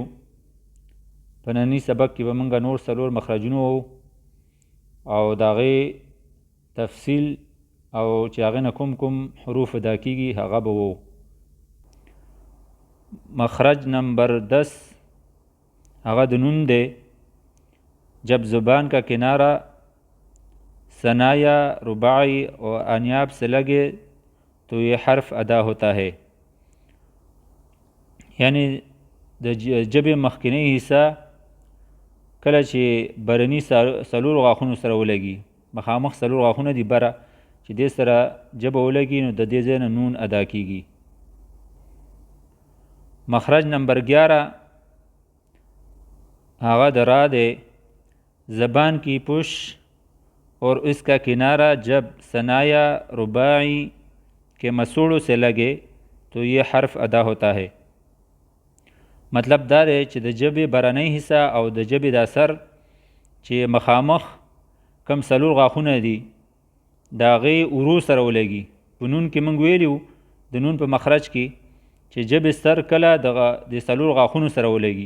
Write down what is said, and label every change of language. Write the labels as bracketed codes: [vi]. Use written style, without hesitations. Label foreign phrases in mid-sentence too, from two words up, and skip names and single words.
[ps] په ننني سبق کې به موږ نور 4 مخرجونه وو او د هغې تفصیل او چې هغې نه کوم حروف ادا کېږي هغه به وو. مخرج نمبر 10 هغه د نون دی. [ur] جب زبان کا کنارہ ثنایا رباعی اور انیاب سے لگے تو یہ حرف ادا ہوتا ہے. [ps] یعنی د ژبې مخکینی حصه کله چې برني څلور غاښونو سره ولګي، مخامخ 4 غاښونه دي بره، چې دې سره ژبه ولګي نو د دې ځای نه نون ادا کېږي. مخرج نمبر 11 هغه د را دی. [ur] زبان کی پش اور اس کا کنارہ جب ثنایا رباعی کے مسوڑوں سے لگے تو یہ حرف ادا ہوتا ہے. [ps] مطلب دا دی چې د ژبې برنۍ حصه او د ژبې دا سر چې مخامخ کم 4 غاښونه دي د هغې ورو سره ولګي. په نون کې موږ ویلي وو د نون په مخرج کې چې ژبې سر کله د 4 غاښونو سره ولګي.